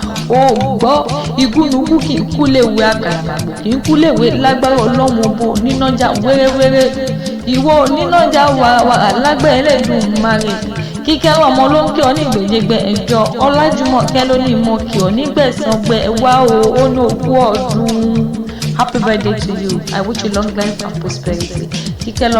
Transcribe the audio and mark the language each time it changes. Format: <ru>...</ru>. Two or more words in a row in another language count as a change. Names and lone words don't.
<yo>O gbọ́, igúnnugú kì í kú léwe, àkàràmàgbò kì í kú léwe lágbára Ọlọ́run bò nínájà wéréwéré. Ìwọ onínájà wà, wà lágbára Elédùmarè. Kíkẹ́ ọmọ ló ń kí ọ ní ìgbèjègbè ẹjọ́. Ọlájùmọ̀kẹ́ ló ní mo kí ọ nígbẹ̀san gbẹ wá o, ó ní òkú ọdún.</yo> <en>Happy birthday to you. I wish you long life and prosperity.</en> <yo>Kíkẹ́ lọ</yo>